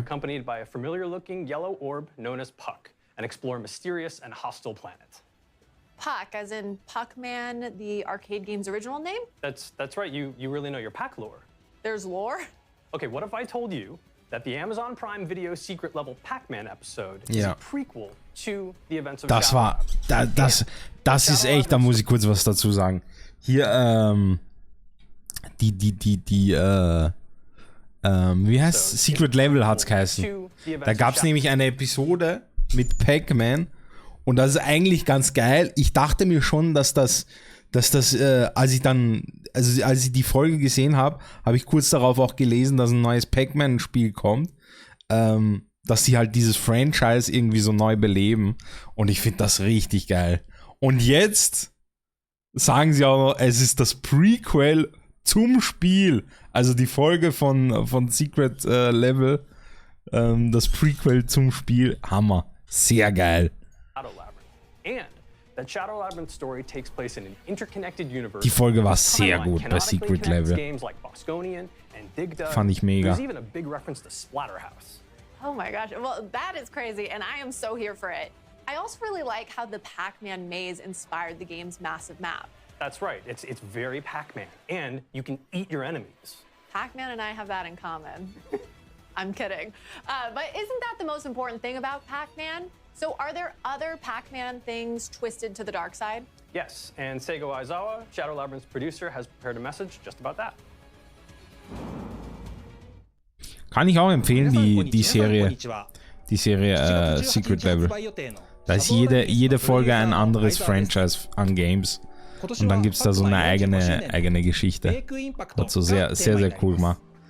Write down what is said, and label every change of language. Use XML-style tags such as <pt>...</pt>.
<en>accompanied by a familiar-looking yellow orb known as Puck, and explore a mysterious and hostile planet. Puck, as in Pac-Man, the arcade game's original name? That's right. You really know your Pac lore. There's lore? Okay, what if I told you that the Amazon Prime Video secret level Pac-Man episode is</en> <de>Ja.</de> <en>a prequel to the events of</en> <de>Das</de> <en>Shadow</en> <de>war... Das ist echt, da muss ich kurz was dazu sagen. Hier, wie heißt es? Secret Level hat's geheißen. Da gab's nämlich eine Episode mit Pac-Man und das ist eigentlich ganz geil. Ich dachte mir schon, dass das, als ich die Folge gesehen habe, habe ich kurz darauf auch gelesen, dass ein neues Pac-Man-Spiel kommt, dass sie halt dieses Franchise irgendwie so neu beleben und ich finde das richtig geil. Und jetzt sagen sie auch noch, es ist das Prequel zum Spiel. Also die Folge von Secret Level, das Prequel zum Spiel. Hammer. Sehr geil.</de> <en>Shadow Labyrinth. And that Shadow Labyrinth story takes place in an interconnected universe.</en> <de>Die Folge war sehr gut bei Secret Level.</de> <en>Games like Bosconian and Dig Dug.</en> <de>Fand ich mega.</de> <en>There's even a big reference to Splatterhouse. Oh my gosh. Well, that is crazy, and I am so here for it. I also really like how the Pac-Man maze inspired the game's massive map. That's right. It's very Pac-Man, and you can eat your enemies. Pac-Man and I have that in common. I'm kidding. But isn't that the most important thing about Pac-Man? So are there other Pac-Man things twisted to the dark side? Yes, and Seigo Aizawa, Shadow Labyrinth's producer, has prepared a message just about that.</en> <de>Kann ich auch empfehlen, die Serie Secret Level. Da ist jede Folge ein anderes Franchise an Games. Und dann gibt es da so eine eigene Geschichte. Hat so sehr, sehr, sehr cool gemacht.</de>